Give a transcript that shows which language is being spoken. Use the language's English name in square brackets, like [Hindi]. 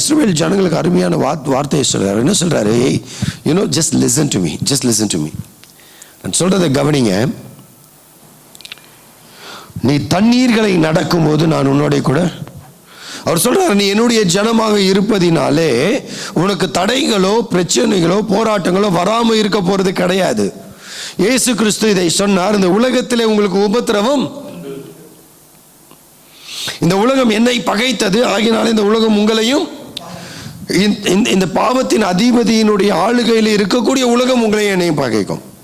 [Tamil] இஸ்ரவேல் ஜனங்களுக்கு அருமையான வார்த்தையை சொல்றாரு. என்ன சொல்றாரு? [English] just listen to me, just listen to me. [Tamil] நான் சொல்றதை கவனிங்க. நீ தண்ணீர்களை நடக்கும் போது நான் உன்னோட கூட அவர் சொல்றாரு, நீ என்னுடைய ஜனமாக இருப்பதினாலே உனக்கு தடைகளோ பிரச்சனைகளோ போராட்டங்களோ வராம இருக்க போறது கிடையாது. இயேசு கிறிஸ்து இதை சொன்னார். இந்த உலகத்திலே உங்களுக்கு உபத்திரவம், இந்த உலகம் என்னை பகைத்தது, ஆகினாலே இந்த உலகம் உங்களையும், இந்த பாவத்தின் அதிபதியினுடைய ஆளுகையில் இருக்கக்கூடிய உலகம் உங்களையும் என்னையும் பகைக்கும்.